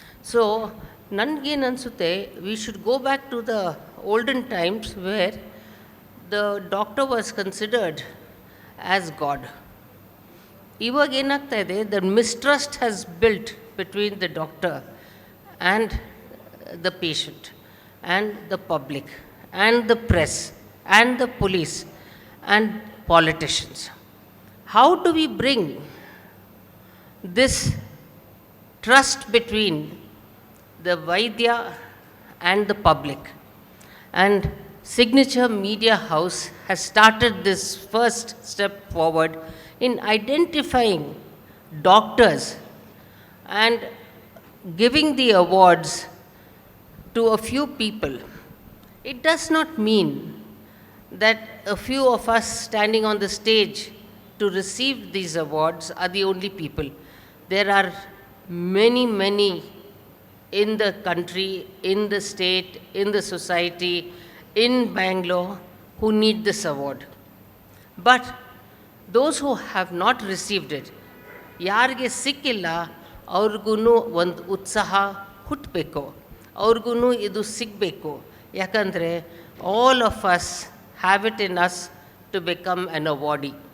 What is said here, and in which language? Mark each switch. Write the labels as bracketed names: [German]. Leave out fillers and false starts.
[English] so [Kannada] ನನಗೇನು ಅನಿಸುತ್ತೆ, [English] We should go back to the olden times where the doctor was considered as God. [Kannada] ಇವಾಗ ಏನಾಗ್ತಾ ಇದೆ, [English] The mistrust has built between the doctor and the patient and the public and the press and the police and politicians. How do we bring this trust between the Vaidya and the public? And Signature Media House has started this first step forward in identifying doctors and giving the awards to a few people. It does not mean that a few of us standing on the stage to receive these awards are the only people. There are many, many in the country, in the state, in the society, in Bangalore who need this award. But those who have not received it, [Kannada] ಯಾರಿಗೆ ಸಿಕ್ಕಿಲ್ಲ ಅವ್ರಿಗೂ ಒಂದು ಉತ್ಸಾಹ ಹುಟ್ಟಬೇಕು, ಅವ್ರಿಗೂ ಇದು ಸಿಗಬೇಕು. ಯಾಕಂದರೆ [English] All of us have it in us to become an awardee.